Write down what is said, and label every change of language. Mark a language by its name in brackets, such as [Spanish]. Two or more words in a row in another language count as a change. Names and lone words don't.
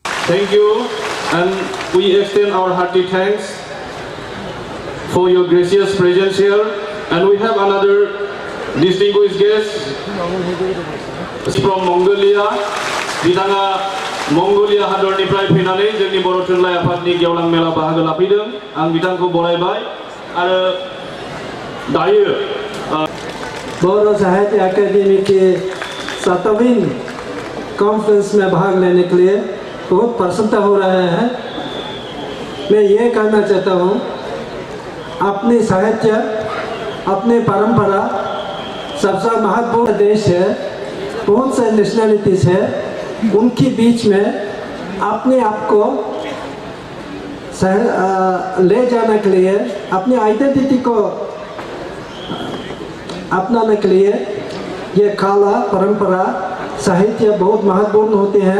[English] Thank you, and we extend our hearty thanks for your gracious presence here. And we have another distinguished guest from Mongolia. [Bodo] Bidanga Mongolia हादरनिफ्राय फैनानै जोंनि बर' थुनलाइ आफादनि गेवलां मेला बाहागो लाफैदों। आं बिथांखौ बरायबाय आरो दायो [Hindi] बर' साहित्य अकादमी के 7वीं कॉन्फ्रेंस में भाग लेने के लिए बहुत प्रसन्नता हो रहा है। मैं ये कहना चाहता हूँ, अपनी साहित्य, अपनी परंपरा सबसे महत्वपूर्ण देश है, बहुत से नेशनलिटीज है, उनके बीच में अपने आप को ले जाने के लिए, अपनी आइडेंटिटी को अपनाने के लिए ये कला, परंपरा, साहित्य बहुत महत्वपूर्ण होते हैं।